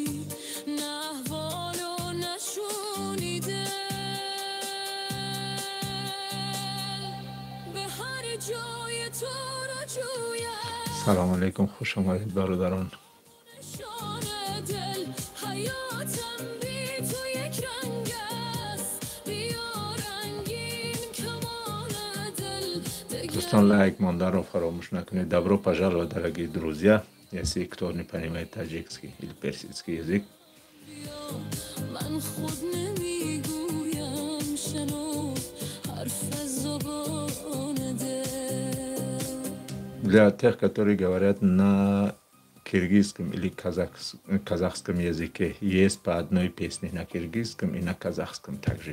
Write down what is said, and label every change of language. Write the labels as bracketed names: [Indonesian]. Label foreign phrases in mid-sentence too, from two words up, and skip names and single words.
[Tajik] نه احوالو نشونیده به هر جای تو را جویم. سلام علیکم، خوش آمدید برادران. دوستان лайк монданро фаромӯш накунед. [Russian] Добро пожаловать, дорогие друзья. Если кто не понимает таджикский или персидский язык. Для тех, которые говорят на киргизском или казахском языке, есть по одной песне на киргизском и на казахском также.